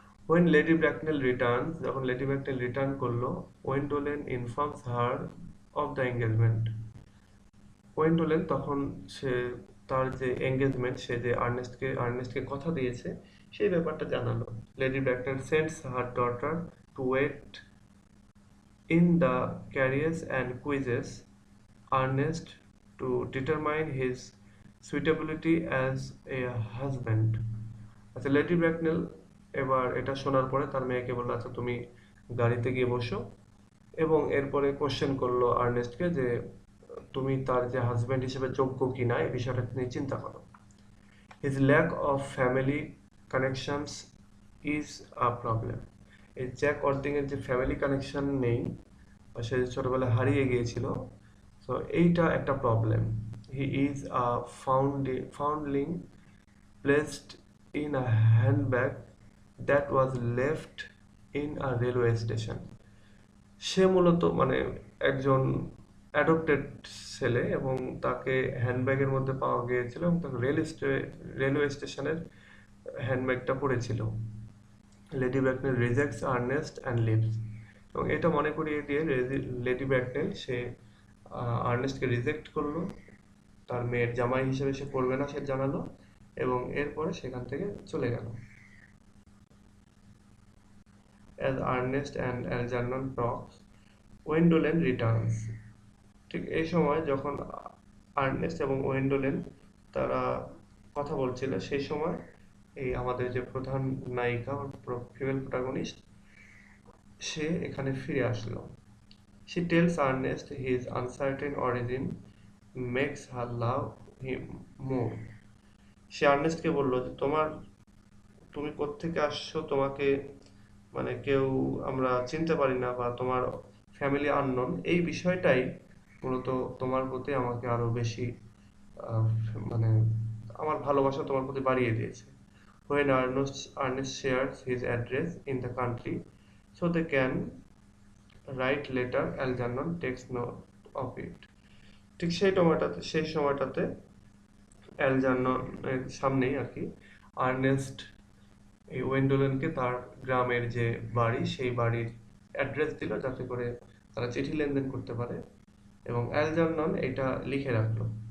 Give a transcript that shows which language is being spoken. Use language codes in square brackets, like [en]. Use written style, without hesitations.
[en] When Lady Bracknell returns, [bn] যখন lady ব্র্যাকনেল return করলো, [en] Gwendolen informs her of the engagement. [bn] ওয়েন্ডোলেন তখন সে তার যে এঙ্গেজমেন্ট, সে যে আর্নেস্টকে কথা দিয়েছে সেই ব্যাপারটা জানালো। [en] Lady Bracknell sends her daughter to wait in the carriers and quizzes Ernest to determine his suitability as a husband. [bn] আচ্ছা, লেডি ব্র্যাকনেল এবার এটা শোনার পরে তার মেয়েকে বললো আচ্ছা তুমি গাড়িতে গিয়ে বসো, এবং এরপরে কোশ্চেন করলো আর্নেস্টকে যে তুমি তার যে হাজবেন্ড হিসেবে যোগ্য কিনা এই বিষয়টা নিয়ে চিন্তা করো। [en] His lack of family connections is a problem. [bn] এই জ্যাক অর্দিংয়ের যে ফ্যামিলি কানেকশন নেই, বা সে ছোটবেলায় হারিয়ে গিয়েছিল, তো এইটা একটা problem. [en] He is a foundling placed in a handbag that was left in a railway station. [bn] সে মূলত মানে একজন অ্যাডপ্টেড ছেলে, এবং তাকে হ্যান্ডব্যাগের মধ্যে পাওয়া গিয়েছিল, এবং তাকে রেলওয়ে স্টেশনের হ্যান্ডব্যাগটা পড়েছিল। [en] Lady Bracknell rejects Ernest and leaves, [bn] এবং এটা মনে করিয়ে দিয়ে লেডি ব্র্যাকনেল সে আর্নেস্টকে রিজেক্ট করলো, তার মেয়ের জামাই হিসেবে সে পড়বে না সে জানালো, এবং এরপরে সেখান থেকে চলে গেল। [en] As Ernest and Algernon talks, Gwendolen returns. [bn] ঠিক এই সময় যখন আর্নেস্ট এবং ওয়েন্ডোলেন তারা কথা বলছিল, সেই সময় এই আমাদের যে প্রধান নায়িকা ফিমেল প্রোটাগনিস্ট, সে এখানে ফিরে আসলো। [en] She tells Ernest his uncertain origin makes her love him more. [bn] সে আর্নেস্টকে বললো যে তুমি কোত্থেকে আসছো, তোমাকে মানে কেউ আমরা চিনতে পারি না, বা তোমার ফ্যামিলি আননোন, এই বিষয়টাই মূলত তোমার প্রতি আমাকে আরো বেশি আহ, মানে আমার ভালোবাসা তোমার প্রতি বাড়িয়ে দিয়েছে। [en] When Ernest shares his address in the country so they can write later, Algernon takes note of it. [bn] ঠিক সেই সময়টাতে অ্যালজার্ননের সামনেই আর কি আর্নেস্ট এই ওয়েন্ডোলেনকে তার গ্রামের যে বাড়ি সেই বাড়ির অ্যাড্রেস দিল, যাতে করে তারা চিঠি লেনদেন করতে পারে, এবং অ্যালজার্নন এটা লিখে রাখলো।